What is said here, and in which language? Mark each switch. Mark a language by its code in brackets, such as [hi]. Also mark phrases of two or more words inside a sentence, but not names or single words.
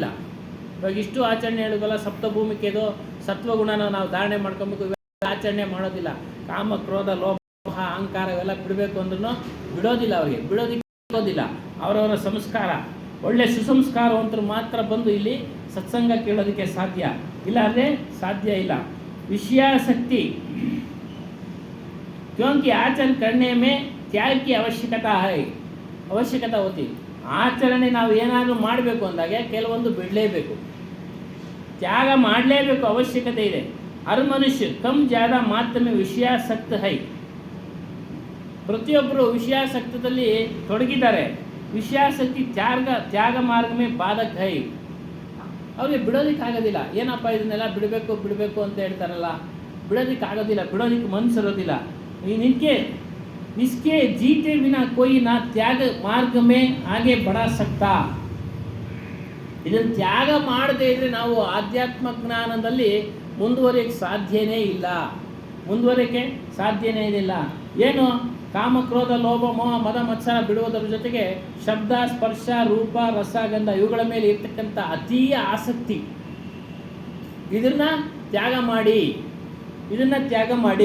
[kn] ಇವಾಗ ಇಷ್ಟು ಆಚರಣೆ ಹೇಳೋದಲ್ಲ, ಸಪ್ತಭೂಮಿಕೆದು ಸತ್ವಗುಣನ ನಾವು ಧಾರಣೆ ಮಾಡ್ಕೊಬೇಕು, ಆಚರಣೆ ಮಾಡೋದಿಲ್ಲ. ಕಾಮ ಕ್ರೋಧ ಲೋಭ ಅಹಂಕಾರ ಇವೆಲ್ಲ ಬಿಡಬೇಕು ಅಂದ್ರೂ ಬಿಡೋದಿಲ್ಲ. ಅವ್ರಿಗೆ ಬಿಡೋದಿಲ್ಲ. ಅವರವರ ಸಂಸ್ಕಾರ, ಒಳ್ಳೆ ಸುಸಂಸ್ಕಾರವಂತರು ಮಾತ್ರ ಬಂದು ಇಲ್ಲಿ ಸತ್ಸಂಗ ಕೇಳೋದಕ್ಕೆ ಸಾಧ್ಯ. ಇಲ್ಲ ಅಂದರೆ ಸಾಧ್ಯ ಇಲ್ಲ. [hi] विषयासक्ति, क्योंकि आचरण करने में त्याग की आवश्यकता है, आवश्यकता होती. [kn] ಆಚರಣೆ ನಾವು ಏನಾದರೂ ಮಾಡಬೇಕು ಅಂದಾಗ ಕೆಲವೊಂದು ಬಿಡಲೇಬೇಕು, ತ್ಯಾಗ ಮಾಡಲೇಬೇಕು, ಅವಶ್ಯಕತೆ ಇದೆ. [hi] हर मनुष्य कम ज़्यादा मात्रा में विषयासक्त है. [kn] ಪ್ರತಿಯೊಬ್ಬರು ವಿಷಯಾಸಕ್ತದಲ್ಲಿ ತೊಡಗಿದ್ದಾರೆ. [hi] विषयासक्ति त्याग मार्ग में बाधक है. [kn] ಅವ್ರಿಗೆ ಬಿಡೋದಕ್ಕಾಗೋದಿಲ್ಲ. ಏನಪ್ಪ ಇದನ್ನೆಲ್ಲ ಬಿಡಬೇಕು ಅಂತ ಹೇಳ್ತಾರಲ್ಲ, ಬಿಡೋದಕ್ಕಾಗೋದಿಲ್ಲ, ಬಿಡೋದಕ್ಕೆ ಮನಸ್ಸಿರೋದಿಲ್ಲ. [hi] इसके जीते बिना कोई ना त्याग मार्ग में आगे बढ़ा सकता. [kn] ಇದನ್ನು ತ್ಯಾಗ ಮಾಡದೇ ಇದ್ದರೆ ನಾವು ಆಧ್ಯಾತ್ಮ ಜ್ಞಾನದಲ್ಲಿ ಮುಂದುವರಿಯಕ್ಕೆ ಸಾಧ್ಯನೇ ಇಲ್ಲ. ಏನು ಕಾಮ ಕ್ರೋಧ ಲೋಭ ಮೋಹ ಮದ ಮತ್ಸರ ಬಿಡುವುದರ ಜೊತೆಗೆ ಶಬ್ದ ಸ್ಪರ್ಶ ರೂಪ ರಸ ಗಂಧ ಇವುಗಳ ಮೇಲೆ ಇರ್ತಕ್ಕಂಥ ಅತೀಯ ಆಸಕ್ತಿ, ಇದನ್ನು ತ್ಯಾಗ ಮಾಡಿ.